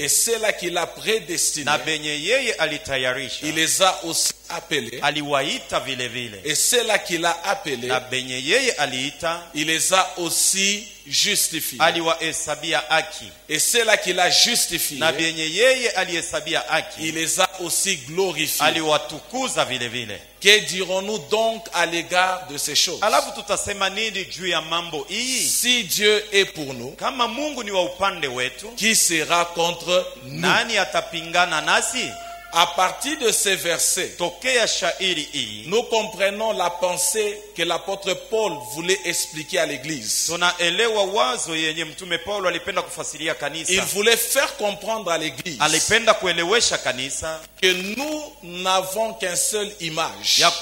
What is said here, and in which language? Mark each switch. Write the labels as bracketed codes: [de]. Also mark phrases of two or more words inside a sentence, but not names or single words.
[fr] Et ceux-là qu'il a prédestinés. [sw] Na benye yeye alitayarisha. [fr] Il les a aussi appelés. [sw] Aliwaita vile vile. [fr] Et ceux-là qu'il a appelés. [sw] Na benye yeye aliita. [fr] Il les a aussi justifiés. [sw] Aliwahesabia haki. [fr] Et ceux-là qu'il a justifiés. [sw] Na benye yeye alihesabia haki. [fr] Il les a aussi glorifiés. [sw] Aliwatukuza vile vile. [fr] Que dirons-nous donc à l'égard de ces choses? [sw] Alafu tutasema nini juu ya mambo hii? [fr] Si Dieu est pour nous, [sw] kama Mungu ni wa upande wetu, [fr] qui sera contre nous? [sw] Nani atapingana nasi? [fr] À partir de ces versets, nous comprenons la pensée que l'apôtre Paul voulait expliquer à l'église. Il voulait faire comprendre à l'église que nous n'avons qu'une seule image.